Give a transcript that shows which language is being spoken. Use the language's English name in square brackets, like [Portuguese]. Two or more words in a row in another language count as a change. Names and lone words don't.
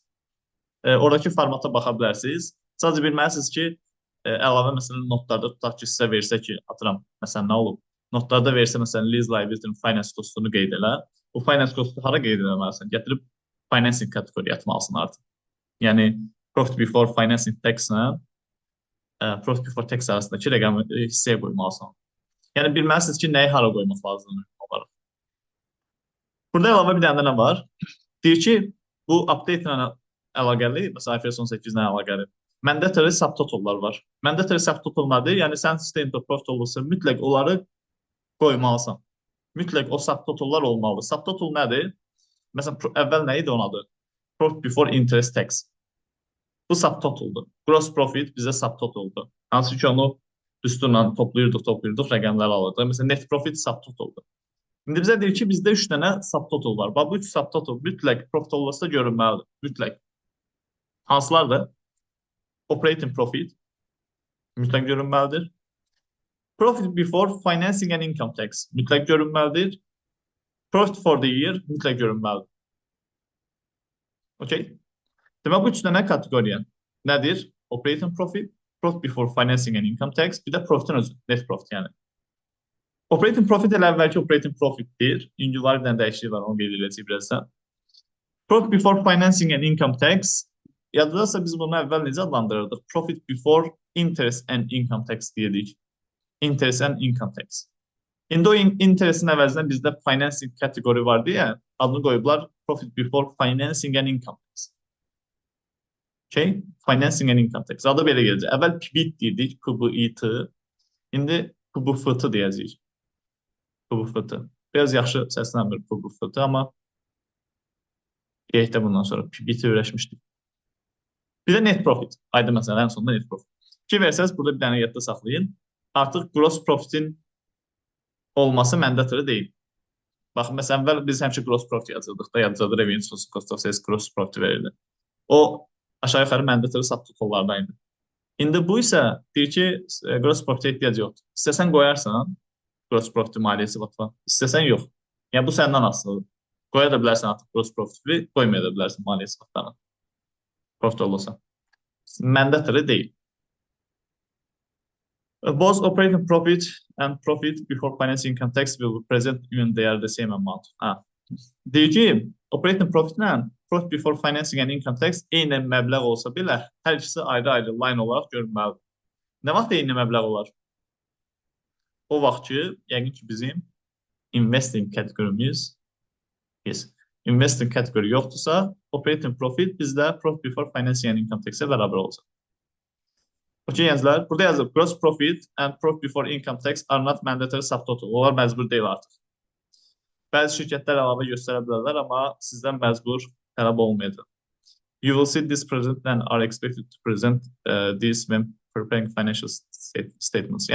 [Azerbaijani] Oradakı formata baxa bilərsiniz. Sadəcə bilməlisiniz ki, əlavə məsələn notlarda tutaq ki, sizə versə ki, atıram, məsələn nə olub? Notlarda versə məsələn [English] lease liability finance costunu [Azerbaijani] qeyd elə. O [English] finance costu [Azerbaijani] hara qeyd eləməlisən? Gətirib financing kateqoriya atmalısın artıq. Yəni, [English] profit before financing tax-lə profit before tax [Azerbaijani] arasındakı rəqəmi hissəyə qoymalısın. Yəni, bilməlisiniz ki, nəyi hara qoymaq lazımdır olaraq. Burada əlavə bir dənə nə var? Deyir ki, bu update ilə əlaqəli, məsələn, IFRS 18 ilə əlaqəli [English] mandatory subtotallar [Azerbaijani] var. [English] Mandatory subtotallar [Azerbaijani] deyil, yəni sən [English] statement of profit [Azerbaijani] olursa, mütləq onları qoymalısan. Mütləq o subtotallar olmalı. Subtotal nədir? Məsələn, əvvəl nə idi onun adı? [English] Profit before interest tax. [Azerbaijani] Bu subtotaldır. [English] Gross profit [Azerbaijani] bizə subtotaldır. Hansı ki, onu üstünlə toplayırdıq, rəqəmləri alırdıq. Məsələn, [English] net profit [Azerbaijani] subtotaldır. İndi bizə deyir ki, bizdə 3 dənə subtotal var. Bu 3 subtotal mütləq profit olursa görünməlidir. Mütləq. Hansılardır? [English] Operating profit [Azerbaijani] mütləq görünməlidir. [English] Profit before financing and income tax [Azerbaijani] mütləq görünməlidir. [English] Profit for the year [Azerbaijani] mütləq görünməlidir. [English] Okay? [Azerbaijani] Demək, bu 3 dənə kateqoriya nədir? [English] Operating profit, profit before financing and income tax, [Azerbaijani] bir də profitin özü, [English] net profit [Azerbaijani] yəni. [English] Operating profit [Azerbaijani] elə əvvəlki [English] operating profitdir. [Azerbaijani] İndi var bir dənə dəyişiklik var, onu qeyd edəcəyik birazdan. [English] Profit before financing and income tax, [Azerbaijani] yadırsa biz bunu əvvəl necə adlandırırdıq? [English] Profit before interest and income tax deyirik. Interest and income tax. [Azerbaijani] İndi o interestin əvəzinə bizdə financing kateqori var deyə adını qoyublar [English] profit before financing and income tax. [Azerbaijani] Okay? [English] Financing and income tax. [Azerbaijani] Adı belə gələcək. Əvvəl PBIT deyirdik, PBIT. İndi PBFT deyəcəyik. PBFT. Biraz yaxşı səslənmir PBFT, amma qeyddə bundan sonra PBIT öyrəşmişdik. Bir də [English] net profit. [Azerbaijani] Ayda məsələn, ən sonunda [English] net profit. [Azerbaijani] Ki versəz, burada bir dənə yadda saxlayın. Artıq [English] gross profitin [Azerbaijani] olması mandatory deyil. Baxın, məsələn, biz həmişə [English] gross profit [Azerbaijani] yazırdıq da, yazırdı [English] revenue cost of sales gross profit [Azerbaijani] verirdi. O, aşağı yuxarı mandatory subtotallardaydı. İndi bu isə deyir ki, [English] gross profit [Azerbaijani] ehtiyac yoxdur. İstəsən qoyarsan, [English] gross profit [Azerbaijani] maliyyəsi batma. İstəsən yox. Yəni, bu səndən asılıdır. Qoya da bilərsən artıq [English] gross profit, [Azerbaijani] qoymaya da bilərsən maliyyəsi batlarına. Profit olursa. Mandatory deyil. [English] Both operating profit and profit before financing income tax will be present even they are the same amount. [Azerbaijani] Deyir ki, [English] operating profit [Azerbaijani] ilə [English] profit before financing and income tax [Azerbaijani] eyni məbləğ olsa belə, hər ikisi ayrı-ayrı line olaraq görünməlidir. Nə vaxt eyni məbləğ olar? O vaxt ki, yəqin ki, bizim investing kateqorimiz investing kateqori yoxdursa, [English] operating profit [Azerbaijani] bizdə [English] profit before financing and income tax-ə [Azerbaijani] bərabər olacaq. Okey gənclər, burada yazılıb [English] gross profit and profit before income tax are not mandatory subtotal. [Azerbaijani] Onlar məcbur deyil artıq. Bəzi şirkətlər əlavə göstərə bilərlər, amma sizdən məcbur tələb olmayacaq. [English] You will see this present and are expected to present this when preparing financial statements.